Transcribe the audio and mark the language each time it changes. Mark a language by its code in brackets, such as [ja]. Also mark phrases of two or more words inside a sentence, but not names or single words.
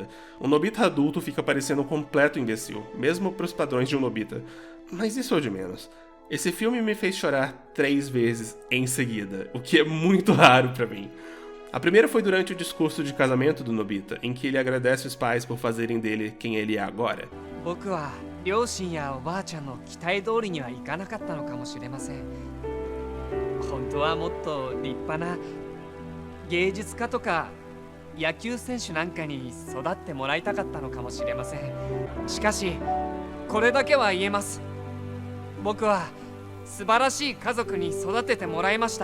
[pt] O Nobita adulto fica parecendo um completo imbecil, mesmo para os padrões de um Nobita. Mas isso é o de menos. Esse filme me fez chorar 3 vezes em seguida, o que é muito raro para mim. A primeira foi durante o discurso de casamento do Nobita, em que ele agradece os pais por fazerem dele quem ele é agora. [ja] 僕は両親やおばあちゃんの期待通りにはいかなかったのかもしれません。本当はもっと立派な芸術家とか野球選手なんかに育ってもらいたかったのかもしれません。しかしこれだけは言えます。僕は素晴らしい家族に育ててもらいました。